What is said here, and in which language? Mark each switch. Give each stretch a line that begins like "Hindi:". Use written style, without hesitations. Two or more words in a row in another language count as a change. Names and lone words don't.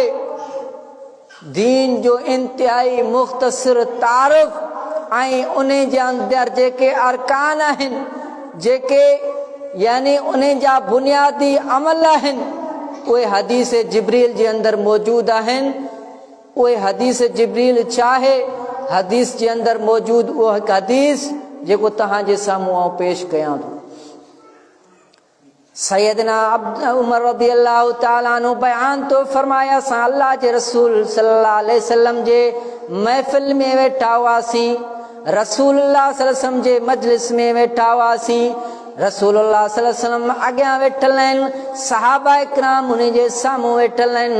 Sindhi: दीन जो इंतिहाई मुख़्तसिर तारुफ़ ऐं उन जे अंदरि जेके अरकान आहिनि, जेके यानी उन जा बुनियादी अमल आहिनि, उहे हदीस जिब्रील जे अंदरि मौजूदु आहिनि। उहे हदीस जिब्रील छा आहे? हदीस जे अंदरि मौजूदु उहो हिकु हदीस जेको तव्हांजे साम्हूं आउं पेश कयां थो। सैयदना उमर
Arabic: رضي الله تعالى عنه
Sindhi: बयान तो फरमाया, असां अल्लाह जे रसूल
Arabic: صلى الله عليه وسلم
Sindhi: जे महफ़िल में वेठा हुआसीं, रसूलुल्लाह
Arabic: صلى الله عليه وسلم
Sindhi: जे मजलिस में वेठा हुआसीं। रसूलुल्लाह
Arabic: صلى الله عليه وسلم
Sindhi: अॻियां वेठल आहिनि, सहाबा इकराम उन जे साम्हूं वेठल आहिनि।